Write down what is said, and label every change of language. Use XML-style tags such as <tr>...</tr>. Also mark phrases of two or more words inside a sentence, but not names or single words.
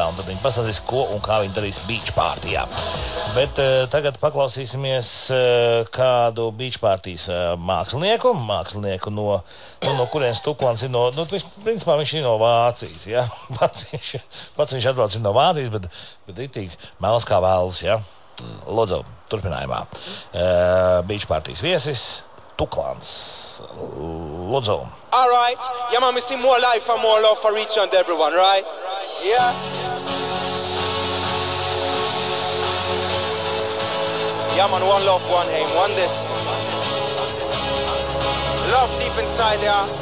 <lv>Un tad viņi pastāstīs, ko un kā viņi darīs beach partijā. Bet tagad paklausīsimies kādu beach partijas mākslinieku no kurienes Tuklans ir principā viņš ir no Vācijas, ja? Pats viņš atbrauc no Vācijas, bet ritīgi mēls kā vēlas, ja? Lūdzu, turpinājumā. Beach partijas viesis Tuklans. Lūdzu.</lv> <en>All right. Yeah, man, we see more life and more love for each and everyone, right? Yeah. Yeah, man, one love, one aim, one this. Love deep inside, yeah.</en>